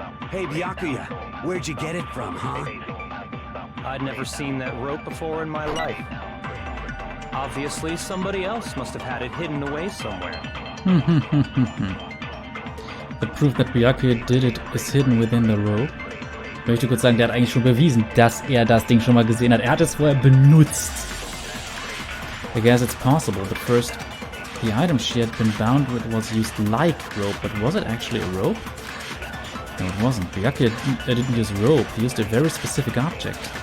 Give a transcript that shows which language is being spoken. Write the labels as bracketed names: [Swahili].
[English] Hey, Byakuya, where'd you get it from, huh? I'd never seen that rope before in my life. Obviously, somebody else must have had it hidden away somewhere. The proof that Byakuya did it is hidden within the rope. [German] Ich möchte kurz sagen, der hat eigentlich schon bewiesen, dass er das Ding schon mal gesehen hat. Er hat es vorher benutzt. [English] I guess it's possible, but first, the item she had been bound with was used like rope, but was it actually a rope? No, it wasn't. Byakuya didn't use rope, he used a very specific object.